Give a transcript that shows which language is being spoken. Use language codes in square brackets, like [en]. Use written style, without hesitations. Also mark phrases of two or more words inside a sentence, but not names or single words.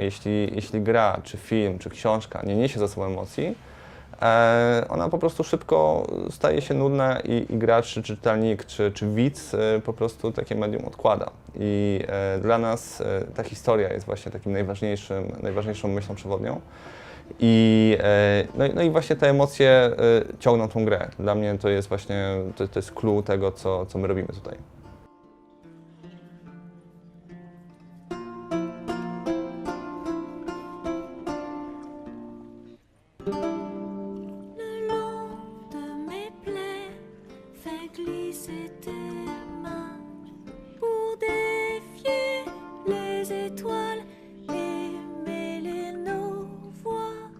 [pl] Jeśli gra, czy film, czy książka nie niesie za sobą emocji, ona po prostu szybko staje się nudna i gracz, czy czytelnik, czy widz po prostu takie medium odkłada. I dla nas ta historia jest właśnie takim najważniejszą myślą przewodnią. No i właśnie te emocje ciągną tą grę. Dla mnie to jest właśnie to jest clue tego, co my robimy tutaj. [fr] Le long de mes plaies, fais glisser tes mains pour défier les étoiles et mêler nos voix.